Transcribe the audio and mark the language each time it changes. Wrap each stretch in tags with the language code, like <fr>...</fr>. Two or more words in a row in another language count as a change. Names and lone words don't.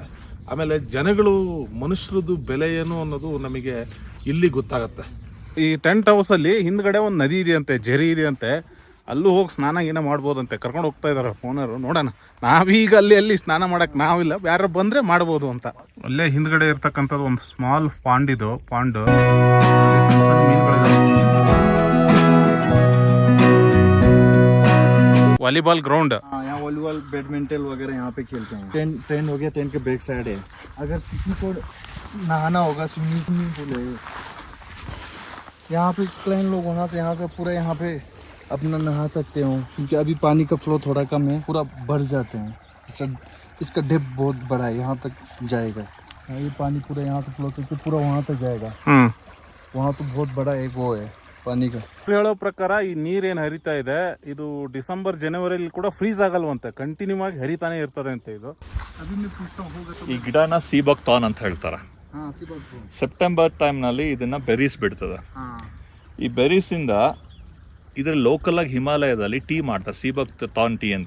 <kn>ಆಮೇಲೆ ಜನಗಳು, ಮನುಷ್ಯರದ್ದು ಬೆಲೆ ಏನು ಅನ್ನೋದು ನಮಗೆ ಇಲ್ಲಿ ಗೊತ್ತಾಗತ್ತೆ. ಈ ಟೆಂಟ್ ಹೌಸಲ್ಲಿ ಹಿಂದ್ಗಡೆ ಒಂದು ನದಿ ಇದೆಯಂತೆ, ಜರಿ ಇದೆಯಂತೆ. ಅಲ್ಲೂ ಹೋಗಿ ಸ್ನಾನ ಗೀನ ಮಾಡ್ಬೋದಂತೆ. ಕರ್ಕೊಂಡು ಹೋಗ್ತಾ ಇದ್ದಾರೆ ಓನರು. ನೋಡೋಣ. ನಾವೀಗ ಅಲ್ಲಿ ಸ್ನಾನ ಮಾಡೋಕ್ಕೆ ನಾವಿಲ್ಲ, ಯಾರು ಬಂದರೆ ಮಾಡ್ಬೋದು ಅಂತ. ಅಲ್ಲೇ ಹಿಂದ್ಗಡೆ ಇರ್ತಕ್ಕಂಥದ್ದು ಒಂದು</kn> <en>small pond.</en> <kn>ಇದು ಪಾಂಡ್</kn> <en>volleyball ground.</en> <hi>यहाँ</hi> <en>volleyball badminton</en> <hi>वगैरह यहाँ पे खेलते हैं। टेंट हो गया, टेंट के</hi> <en>back side</en> <hi>है। अगर किसी को नहाना होगा,</hi> <en>swimming pool</en> <hi>है यहाँ पे। क्लाइंट लोग होना तो यहाँ पे पूरा यहाँ पे अपना नहा सकते हो, क्योंकि अभी पानी का फ्लो थोड़ा कम है, पूरा बढ़ जाते हैं। इसका डेप्थ बहुत बड़ा है, यहाँ तक जाएगा। ये पानी पूरा यहाँ से फ्लो करके पूरा वहाँ तक जाएगा। वहाँ तो बहुत बड़ा एक वो है पानी का।</hi> <kn>ಹೇಳೋ ಪ್ರಕಾರ ಈ ನೀರೇನು ಹರಿತಾ ಇದೆ ಇದು ಡಿಸೆಂಬರ್ ಜನವರಿಯಲ್ಲಿ ಕೂಡ ಫ್ರೀಸ್ ಆಗಲ್ವಂತೆ, ಕಂಟಿನ್ಯೂ ಆಗಿ ಹರಿತಾನೆ ಇರ್ತದೆ ಅಂತ. ಇದು ಈ ಗಿಡನ</kn> <en>sea buckthorn</en> <kn>ಅಂತ ಹೇಳ್ತಾರೆ. ಸೆಪ್ಟೆಂಬರ್ ಟೈಮ್ನಲ್ಲಿ ಇದನ್ನ ಬೆರೀಸ್ ಬಿಡ್ತದೆ. ಈ ಬೆರೀಸಿಂದ ಇದ್ರ ಲೋಕಲ್ ಆಗಿ ಹಿಮಾಲಯದಲ್ಲಿ ಟೀ ಮಾಡ್ತಾರೆ,</kn> <en>sea buckthorn tea</en> <kn>ಅಂತ.</kn>